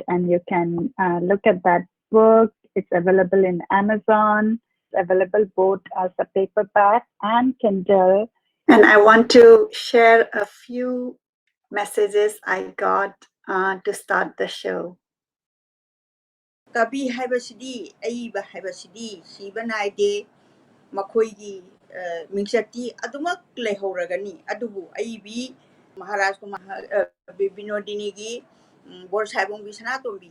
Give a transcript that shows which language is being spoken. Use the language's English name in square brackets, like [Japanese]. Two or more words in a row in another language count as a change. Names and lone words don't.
[English] And you can look at that book. It's available in Amazon. It's available both as a paperback and Kindle. And I want to share a few messages I got to start the show. [Manipuri] Kabi haibasidi, aiba haibasidi, siba naide, makoigi mingsati, adumak lehoragani, adubu, aibi, Maharaj Binodini gi, Boro Saheb ongbi Sanatombi,